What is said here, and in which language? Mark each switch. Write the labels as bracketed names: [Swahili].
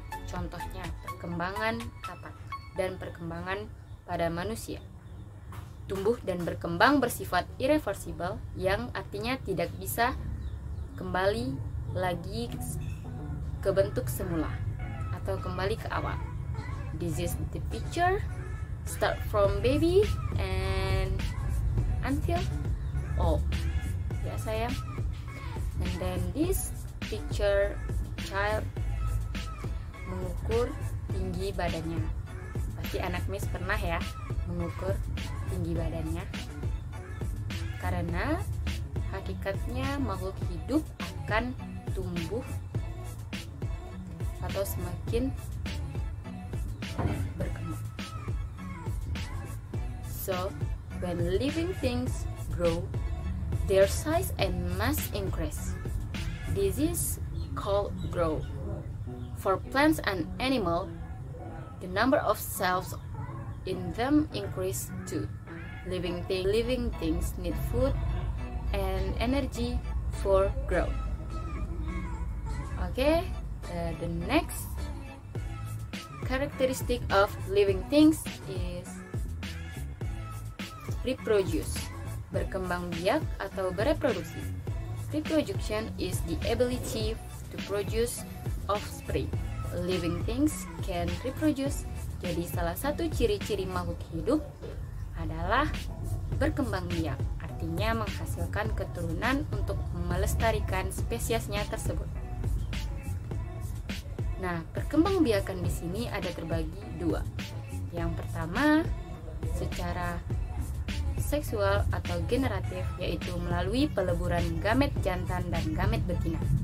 [Indonesian] Contohnya perkembangan katak dan perkembangan pada manusia. Tumbuh dan berkembang bersifat irreversible, yang artinya tidak bisa kembali lagi ke bentuk semula atau kembali ke awal. [English] This is the picture, start from baby and until old, [Indonesian] ya sayang. [English] And then this picture, child [Indonesian] mengukur tinggi badannya. Pasti anak Miss pernah ya mengukur tinggi badannya, karena hakikatnya makhluk hidup akan tumbuh atau semakin berkembang. [English] So, when living things grow, their size and mass increase. This is called growth. For plants and animals, the number of cells in them increase too. Living things need food and energy for growth. Okay, the next characteristic of living things is reproduce, [Indonesian] berkembang biak atau bereproduksi. [English] Reproduction is the ability to produce offspring. Living things can reproduce. [Indonesian] Jadi salah satu ciri-ciri makhluk hidup adalah berkembang biak, artinya menghasilkan keturunan untuk melestarikan spesiesnya tersebut. Nah, perkembangbiakan di sini ada terbagi dua. Yang pertama, secara seksual atau generatif, yaitu melalui peleburan gamet jantan dan gamet betina.